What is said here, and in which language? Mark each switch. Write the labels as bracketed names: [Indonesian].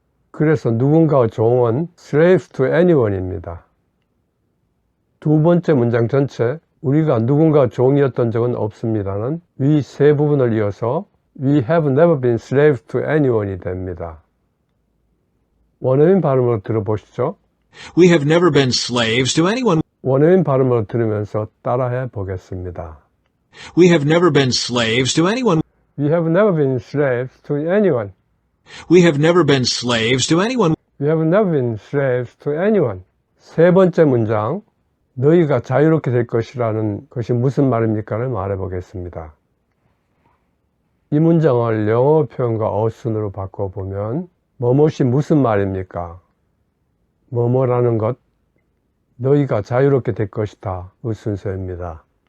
[Korean] 그래서 누군가의 종은 [English] slave to anyone [Korean] 입니다. 두 번째 문장 전체 우리가 누군가 종이었던 적은 없습니다는 위 세 부분을 이어서 [English] We have never been slaves to anyone [Korean] 이 됩니다. 원어민 발음으로 들어보시죠. [English] We have never been slaves to anyone. 원어민 발음으로 들으면서 따라해 보겠습니다. We have never been slaves to anyone. We have never been slaves to anyone. We have never been slaves to anyone. We have never been slaves to anyone. [Korean] 세 번째 문장, 너희가 자유롭게 될 것이라는 것이 무슨 말입니까를 말해 보겠습니다. 이 문장을 영어 표현과 어순으로 바꿔보면 뭐뭇이 무슨 말입니까? 뭐뭐라는 것, 너희가 자유롭게 될 것이다 의 순서입니다.